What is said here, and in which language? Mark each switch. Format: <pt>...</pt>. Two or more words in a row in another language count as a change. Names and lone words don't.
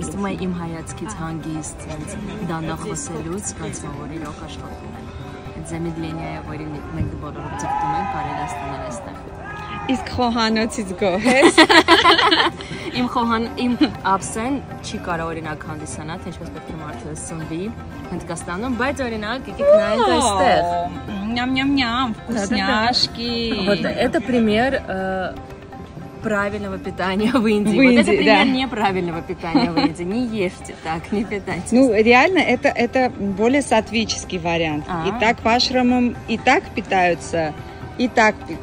<hy>Իսկ մայ իմ հայացքից հանգիստ դանդաղ խոսելուց կանցնում որ իրոք աշխատում են։ Այդ զեմիդլենիա է, որին մենք բոլորով ձգտում ենք, կարելի է ստանալ այստեղ։ Իսկ խոհանոցից գոհ ես։ Իմ ափսեն չի կարող օրինակ հանդիսանալ, թե ինչպես պետք է մարդը սնվի Հնդկաստանում, բայց օրինակ եկեք նայենք այստեղ։ Նյամ-նյամ-նյամ,</hy> <ru>вкусняшки. Вот это пример правильного питания в Индии. В Индии, вот это пример да. неправильного питания в Индии. Не ешьте так, не питайтесь. Ну, реально, это более сатвический вариант. И так в ашрамам и так питаются, и так питаются.</ru>